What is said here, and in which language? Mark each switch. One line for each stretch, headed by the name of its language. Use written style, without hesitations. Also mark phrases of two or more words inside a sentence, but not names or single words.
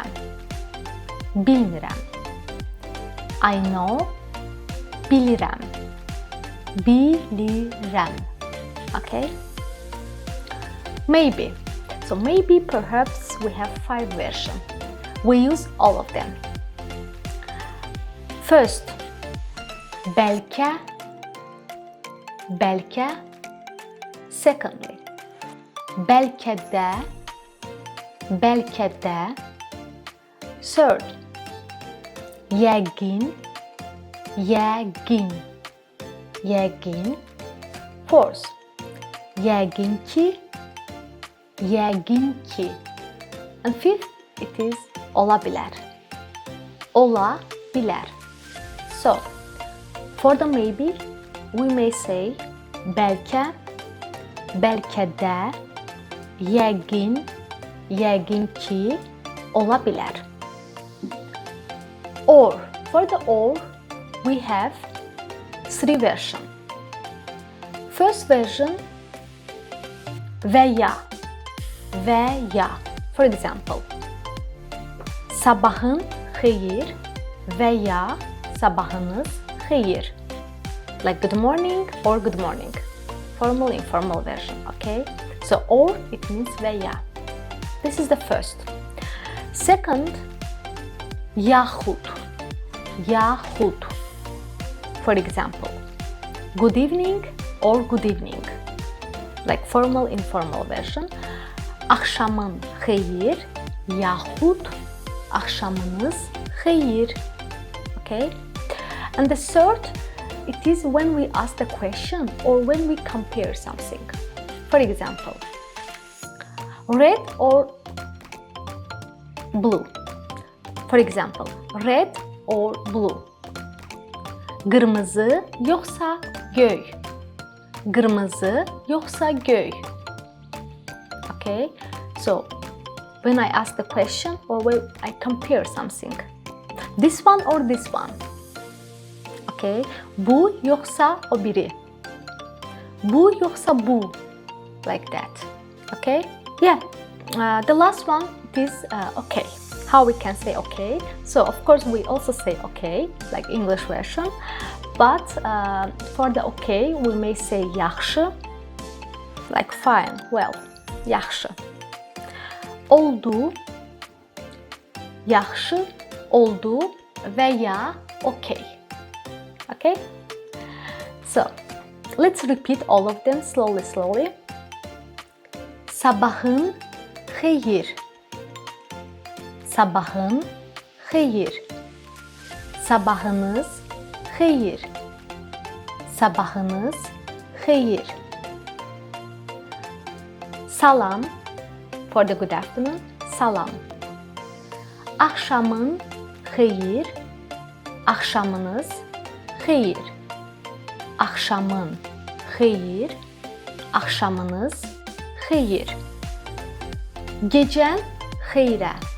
Azerbaijani: Bilmirəm.
English: I know,
Azerbaijani: bilirəm. Bilirəm.
English: Okay? Maybe. So maybe, perhaps, we have 5 versions. We use all of them. First,
Azerbaijani: bəlkə. Bəlkə. Secondly, bəlkə də. Bəlkə də. Third, yəqin. Yəqin. Yəqin. Fourth, yəqin ki. Yəqin ki.
English: And fifth, it is
Azerbaijani: ola bilər. Ola bilər.
English: So, for the maybe, we may say
Azerbaijani: bəlkə, bəlkə də, yəqin, yəqin ki, ola bilər.
English: Or. For the or, we have three versions. First version,
Azerbaijani: və ya.
English: For example,
Azerbaijani: sabahın xeyir və ya sabahınız xeyir.
English: Like good morning or good morning. Formal, informal version, okay? So, or, it means
Azerbaijani: və ya.
English: This is the first. Second, yaxud. For example, good evening or good evening. Like formal, informal version.
Azerbaijani: Axşamın xeyir yaxud axşamınız xeyir.
English: Okay? And the third, it is when we ask the question or when we compare something. For example, red or blue. For example, red or blue.
Azerbaijani: Qırmızı yoxsa göy. Qırmızı yoxsa göy.
English: Okay? So, when I ask the question or when I compare something. This one or this one. Okay?
Azerbaijani: Bu yoxsa o biri. Bu yoxsa bu.
English: Like that. Okay? Yeah. The last one is okay. How we can say okay? So of course we also say okay, like English version. But for the okay, we may say yaxşı, like fine, well,
Azerbaijani: yaxşı. Oldu, yaxşı, oldu və ya okay.
English: Okay? So let's repeat all of them slowly.
Azerbaijani: Sabahın xeyir. Sabahın xeyir. Sabahınız xeyir. Sabahınız xeyir. Salam.
English: For the good afternoon.
Azerbaijani: Salam. Axşamın xeyir. Axşamınız xeyir. Axşamın xeyir. Axşamınız xeyir. Gecən xeyrə.